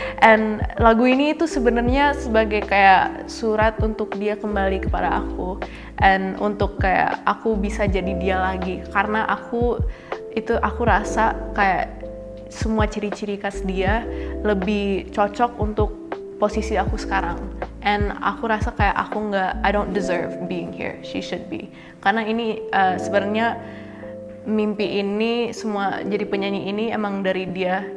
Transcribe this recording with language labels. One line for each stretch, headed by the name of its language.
Indonesian: And lagu ini itu sebenarnya sebagai kayak surat untuk dia kembali kepada aku, and untuk kayak aku bisa jadi dia lagi. Karena aku rasa kayak semua ciri-ciri khas dia lebih cocok untuk posisi aku sekarang.
English: And
Indonesian: aku rasa kayak
English: I don't deserve being here, she should be.
Indonesian: Karena ini sebenarnya mimpi ini, semua jadi penyanyi ini emang dari dia.